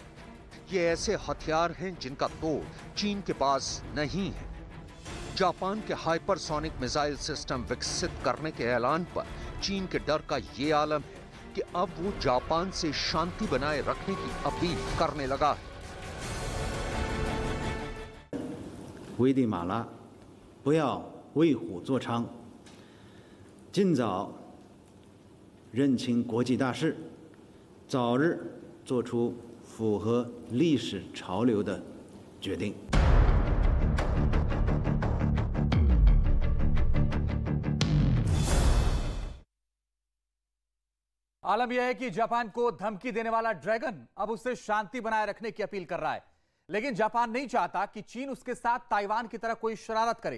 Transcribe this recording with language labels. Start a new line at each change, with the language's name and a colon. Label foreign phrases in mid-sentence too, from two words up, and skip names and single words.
Hindi: ये ऐसे हथियार हैं जिनका तोड़ चीन के पास नहीं है। जापान के
English: hypersonic missile system
Hindi: विकसित करने के ऐलान पर चीन के डर का ये आलम है कि अब वो जापान से शांति बनाए रखने की अपील करने लगा है।
Chinese: 危地马拉，不要为虎作伥，尽早认清国际大势，早日做出符合历史潮流的决定。
Hindi: आलम यह है कि जापान को धमकी देने वाला ड्रैगन अब उससे शांति बनाए रखने की अपील कर रहा है, लेकिन जापान नहीं चाहता कि चीन उसके साथ ताइवान की तरह कोई शरारत करे।